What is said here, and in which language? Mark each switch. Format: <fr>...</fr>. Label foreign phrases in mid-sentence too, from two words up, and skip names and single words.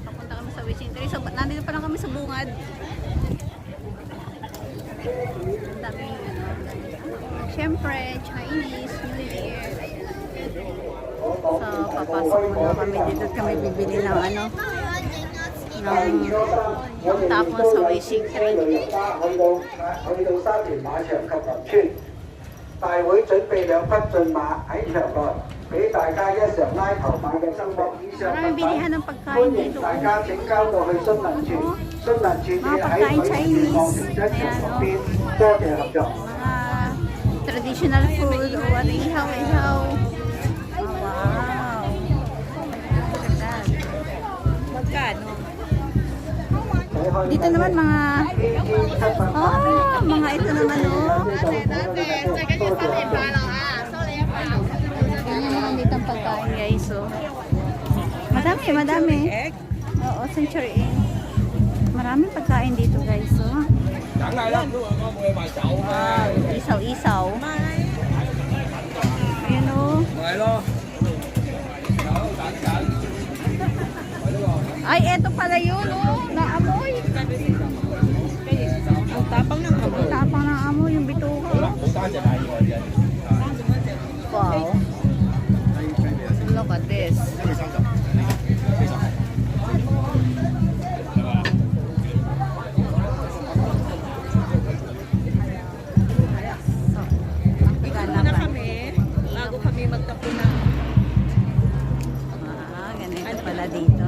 <tl>Papunta kami sa Wishing Tree. So, nandito pa lang kami sa bungad. Ang daming, syempre,</tl> <en>Chinese New Year.</en> <tl>Ayan. So, papasok muna kami dito at kami bibili ng ano, ng tapon sa Wishing Tree.</tl> <yue>大會準備兩匹駿馬喺場內，俾大家一嘗拉頭馬嘅生活。以上</yue> <tl>Maraming</tl> <yue>物品</yue> <tl>bilihan ng pagkain</tl> <yue>歡迎</yue> <tl>dito.</tl> <yue>大家請交到去詢問處，詢問處嘅喺水源望停車場旁邊。多謝合作。</yue> <tl>Mga</tl> <en>traditional food</en> <tl>o ano, ihaw-ihaw.</tl> <en>Oh, wow. Look at that.</en> <tl>Magkano? Dito naman mga mga ito naman oh. Ganyan naman dito ang pagkain guys oh. Madami. Egg?</tl> <en>Oo, century egg.</en> <tl>Maraming pagkain dito guys oh. Isaw-isaw. Ayun oh. Ay, eto pala yun oh. Naamoy. Ang tapang ng amoy. Tapang ng amoy yung bituka.</tl> <en>Wow. Look at this.</en> <tl>Dito muna kami bago kami magtapon ng Ganito pala dito.</tl>